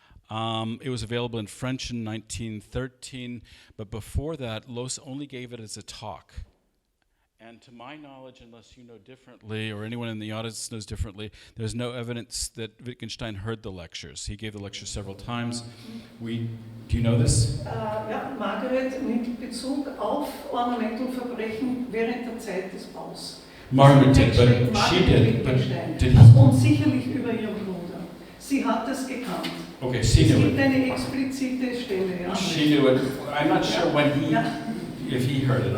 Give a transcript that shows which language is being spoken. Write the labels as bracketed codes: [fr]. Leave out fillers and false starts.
[en] It was available in French in 1913, but before that, Loos only gave it as a talk. And to my knowledge, unless you know differently, or anyone in the audience knows differently, there's no evidence that Wittgenstein heard the lectures. He gave the lectures several times. Do you know this? [de] Ja, Margaret nimmt Bezug auf Ornament und Verbrechen während der Zeit des Baus. [en] Margaret did, but she did. But did he? [de] Und sicherlich über ihren Bruder. Sie hat es gekannt. [en] Okay, she knew [de] Es gibt [en] it. [de] eine explizite Stelle. Ja. [en] She knew it. I'm not sure when if he heard it or